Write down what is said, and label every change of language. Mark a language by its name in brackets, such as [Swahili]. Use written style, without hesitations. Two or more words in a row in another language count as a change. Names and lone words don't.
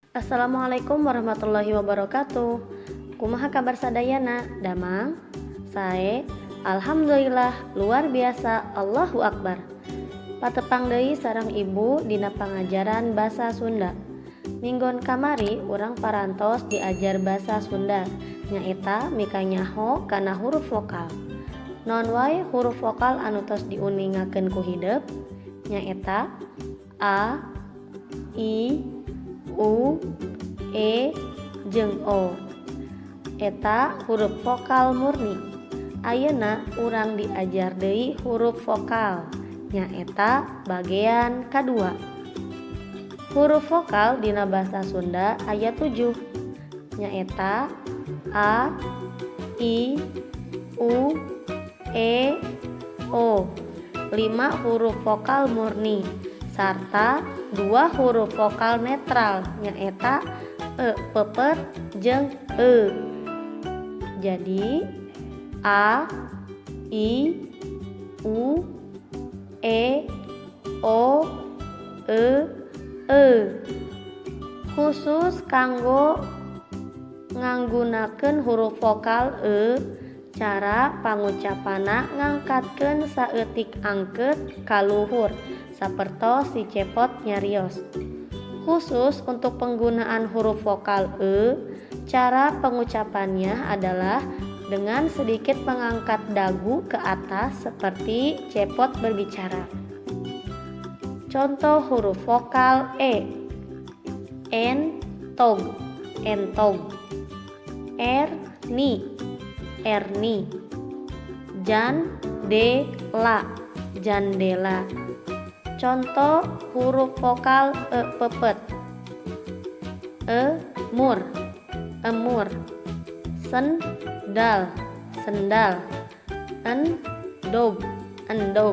[Arabic] السلام عليكم ورحمة الله وبركاته. [Sundanese] Kumaha kabar sadayana? Damang? Sae? [Arabic] الحمد لله [Indonesian] luar biasa, [Arabic] الله أكبر. [Sundanese] Patepang deui sareng ibu dina pangajaran basa Sunda. Minggon kamari urang parantos diajar basa Sunda, nyaeta mika nyaho kana huruf vokal. Non wae huruf vokal anu tos diuningakeun ku hideuk nyaeta a, i, u, e, jeung o. Eta huruf vokal murni. Ayeuna urang diajar deui huruf vokal nyaeta bagean kadua. Huruf vokal dina basa Sunda aya 7 nyaeta a, i, u, e, o. 5 huruf vokal murni sarta 2 huruf vokal netral nyaeta e pepet jeung e. Jadi a, i, u, e, o, e, khusus kanggo nganggunakeun huruf vokal e, cara pangucapana ngangkatkeun saeutik angkeut ka luhur sapertos si cepot nyarios. [Indonesian] Khusus untuk penggunaan huruf vokal e, cara pengucapannya adalah dengan sedikit mengangkat dagu ke atas seperti cepot berbicara. [Sundanese] Contoh huruf vokal e: entog, entog; erni, erni; jandela, jandela. Contoh huruf vokal e pepet: emur, emur; sendal, sendal; endog, endog.